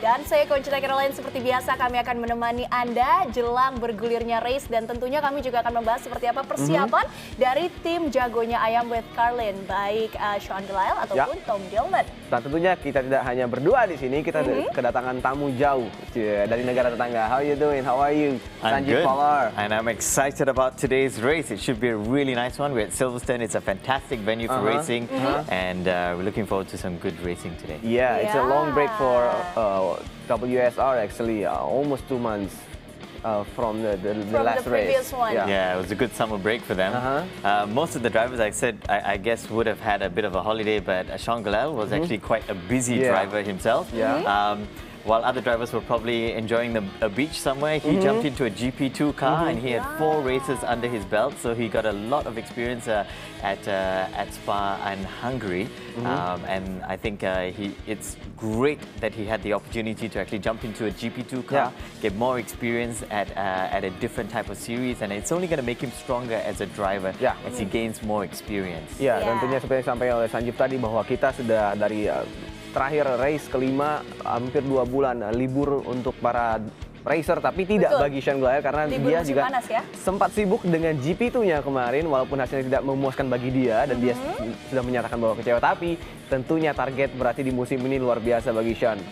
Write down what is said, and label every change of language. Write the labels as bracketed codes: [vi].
[id] Dan saya Conchita Caroline. Seperti biasa kami akan menemani Anda jelang bergulirnya race dan tentunya kami juga akan membahas seperti apa persiapan dari tim jagonya Ayam With Carlin, baik Sean Gelael ataupun Tom Dillman. Dan tentunya kita tidak hanya berdua di sini, kita kedatangan tamu jauh dari negara tetangga. [en] How you doing? How are you? Good. And I'm excited about today's race. It should be a really nice one. We're at Silverstone. It's a fantastic venue for racing, and we're looking forward to some good racing today. Yeah, it's a long break for WSR actually, almost 2 months from the last the previous race. one. Yeah, it was a good summer break for them. Most of the drivers, I guess, would have had a bit of a holiday, but Sean Gelael was actually quite a busy driver himself. While other drivers were probably enjoying a beach somewhere, he jumped into a GP2 car and he had 4 races under his belt. So he got a lot of experience at Spa and Hungary. And I think it's great that he had the opportunity to actually jump into a GP2 car, get more experience at a different type of series. And it's only going to make him stronger as a driver as he gains more experience. [id] Ya, tentunya seperti yang disampaikan oleh Sanjeev tadi bahwa kita sudah dari terakhir race kelima hampir 2 bulan libur untuk para racer, tapi tidak bagi Sean Gelael karena libur dia juga panas, sempat sibuk dengan GP2-nya kemarin walaupun hasilnya tidak memuaskan bagi dia dan dia sudah menyatakan bahwa kecewa, tapi tentunya target berarti di musim ini luar biasa bagi Sean.